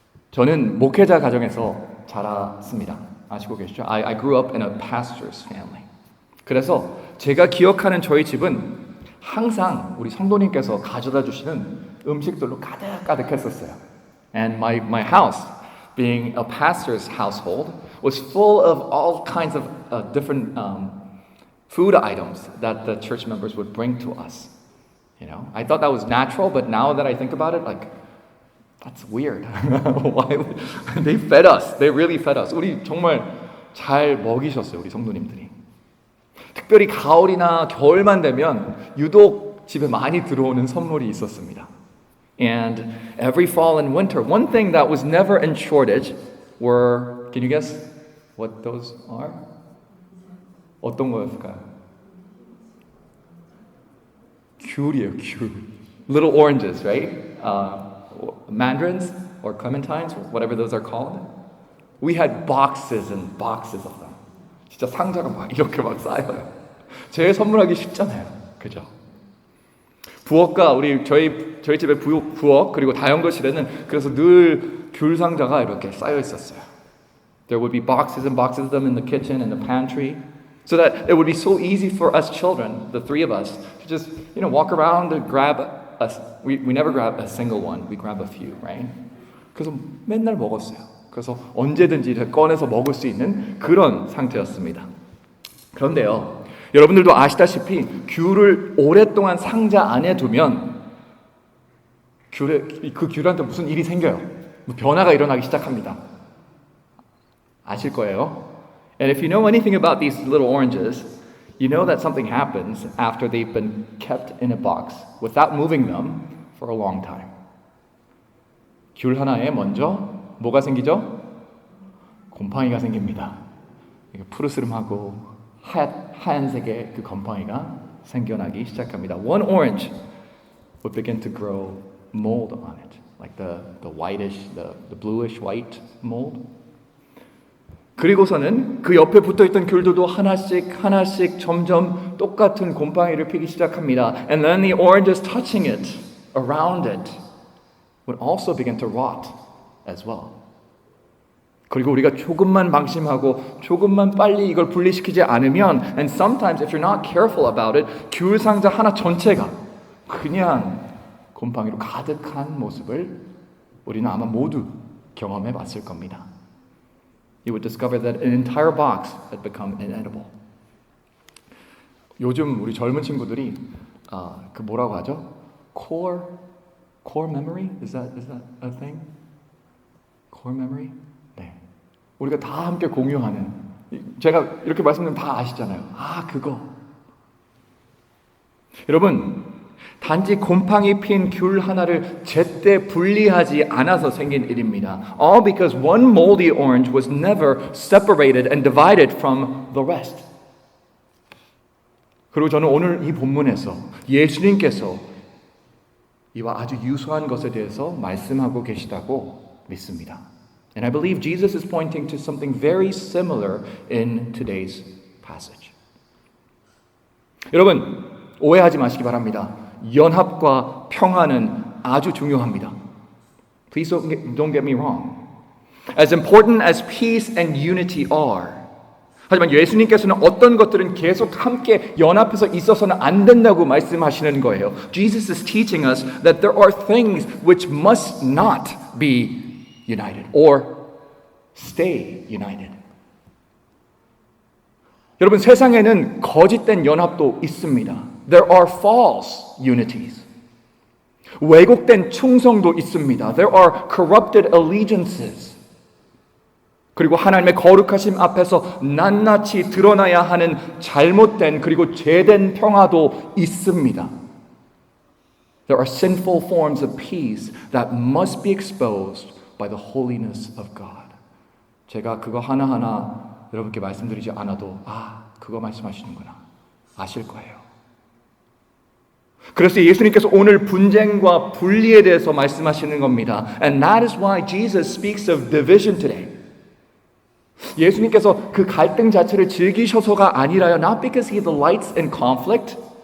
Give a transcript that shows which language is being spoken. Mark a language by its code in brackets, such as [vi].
[ko] 저는 목회자 가정에서 자랐습니다. 아시고 계시죠? [en] I grew up in a pastor's family. [ko] 그래서 제가 기억하는 저희 집은 항상 우리 성도님께서 가져다 주시는 음식들로 가득했었어요. [en] And my house, being a pastor's household, was full of all kinds of different food items that the church members would bring to us. You know, I thought that was natural, but now that I think about it, like, that's weird. Why would they fed us? They really fed us. [ko] 우리 정말 잘 먹이셨어요, 우리 성도님들이. 특별히 가을이나 겨울만 되면 유독 집에 많이 들어오는 선물이 있었습니다. [en] And every fall and winter, one thing that was never in shortage were, can you guess what those are? [ko] 어떤 거였을까요? 귤이에요, 귤. [en] Little oranges, right? Mandarins or clementines, whatever those are called. We had boxes and boxes of them. [ko] 진짜 상자가 막 이렇게 막 쌓여요. 제 선물하기 쉽잖아요. 그죠? 부엌과 저희 집의 부엌 그리고 다용도실에는 그래서 늘 귤 상자가 이렇게 쌓여 있었어요. [en] There would be boxes and boxes of them in the kitchen and the pantry, so that it would be so easy for us children, the three of us, to just walk around and grab us. We never grab a single one. We grab a few, right? [ko] 그래서 맨날 먹었어요. 그래서 언제든지 꺼내서 먹을 수 있는 그런 상태였습니다. 그런데요, 여러분들도 아시다시피 귤을 오랫동안 상자 안에 두면 그 귤한테 무슨 일이 생겨요. 변화가 일어나기 시작합니다. 아실 거예요. [en] And if you know anything about these little oranges, you know that something happens after they've been kept in a box without moving them for a long time. [ko] 귤 하나에 먼저 뭐가 생기죠? 곰팡이가 생깁니다. 푸르스름하고 하얀색의 그 곰팡이가 생겨나기 시작합니다. [en] One orange would begin to grow mold on it, like the whitish, the bluish white mold. [ko] 그리고서는 그 옆에 붙어있던 귤들도 하나씩 점점 똑같은 곰팡이를 피기 시작합니다. [en] And then the oranges touching it, around it, would also begin to rot as well. [ko] 그리고 우리가 조금만 방심하고 조금만 빨리 이걸 분리시키지 않으면, [en] and sometimes if you're not careful about it, [ko] 귤 상자 하나 전체가 그냥 곰팡이로 가득한 모습을 우리는 아마 모두 경험해 봤을 겁니다. [en] You would discover that an entire box had become inedible. [ko] 요즘 우리 젊은 친구들이 그 뭐라고 하죠? [en] Core memory? Is that a thing? Core memory? 네. [ko] 우리가 다 함께 공유하는, 제가 이렇게 말씀드리면 다 아시잖아요. 그거. 여러분, 단지 곰팡이 핀 귤 하나를 제때 분리하지 않아서 생긴 일입니다. [en] All because one moldy orange was never separated and divided from the rest. [ko] 그리고 저는 오늘 이 본문에서 예수님께서 이와 아주 유사한 것에 대해서 말씀하고 계시다고 믿습니다. [en] And I believe Jesus is pointing to something very similar in today's passage. [ko] 여러분, 오해하지 마시기 바랍니다. 연합과 평화는 아주 중요합니다. [en] Please don't get me wrong. As important as peace and unity are, [ko] 하지만 예수님께서는 어떤 것들은 계속 함께 연합해서 있어서는 안 된다고 말씀하시는 거예요. [en] Jesus is teaching us that there are things which must not be united or stay united. [ko] 여러분, 세상에는 거짓된 연합도 있습니다. [en] There are false unities. [ko] 왜곡된 충성도 있습니다. [en] There are corrupted allegiances. [ko] 그리고 하나님의 거룩하심 앞에서 낱낱이 드러나야 하는 잘못된 그리고 죄된 평화도 있습니다. [en] There are sinful forms of peace that must be exposed by the holiness of God. [ko] 제가 그거 하나하나 여러분께 말씀드리지 않아도 그거 말씀하시는구나 아실 거예요. 그래서 예수님께서 오늘 분쟁과 분리에 대해서 말씀하시는 겁니다. [en] And that is why Jesus speaks of division today. [ko] 예수님께서 그 갈등 자체를 즐기셔서가 아니라요. [en] Not because he delights in conflict.